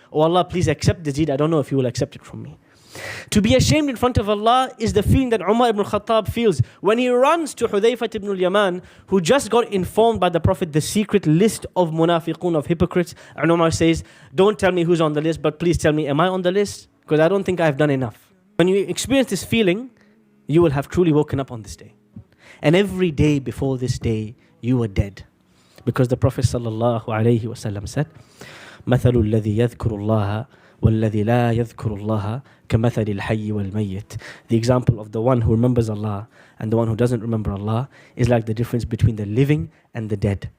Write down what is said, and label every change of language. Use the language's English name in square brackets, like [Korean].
[English] Oh Allah, please accept the deed. I don't know if you will accept it from me. To be ashamed in front of Allah is the feeling that Umar ibn Khattab feels when he runs to Hudayfa ibn al-Yaman, who just got informed by the Prophet the secret list of munafiqun, of hypocrites. And Umar says, don't tell me who's on the list, but please tell me, am I on the list? Because I don't think I've done enough. When you experience this feeling, you will have truly woken up on this day. And every day before this day, you were dead. Because the Prophet [Arabic] sallallahu alayhi wasallam [English] said, [Arabic] مَثَلُ الَّذِي يَذْكُرُ اللَّهَ وَالَّذِي لَا يَذْكُرُ اللَّهَ كَمَثَلِ الْحَيِّ وَالْمَيِّتِ. [English] The example of the one who remembers Allah and the one who doesn't remember Allah is like the difference between the living and the dead.